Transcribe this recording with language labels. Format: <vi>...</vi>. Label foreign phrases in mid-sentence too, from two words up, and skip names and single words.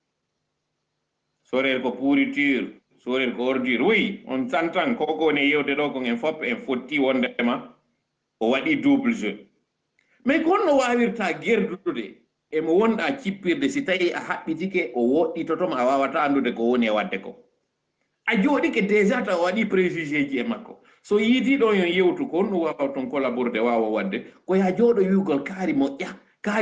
<ff>sorel ko pourriture sorel ko ordure oui on santan koko woni e yewde ɗo ko en fof en fotti wondema o waɗi</ff> <fr>double jeu mais</fr> <ff>ko honno wawirta gerdude emo wonɗa cippirde si tawi a haɓɓitike o woɗɗitotoma a wawata andude ko woni e wadde ko a jooɗike déjà taw o waɗi préjugé ji e makko so yiiti ɗo yon yewtu ko honno wawa toon collaborede wawa wadde ko ya jooɗo wiwgol kaari moƴƴa kaari</ff>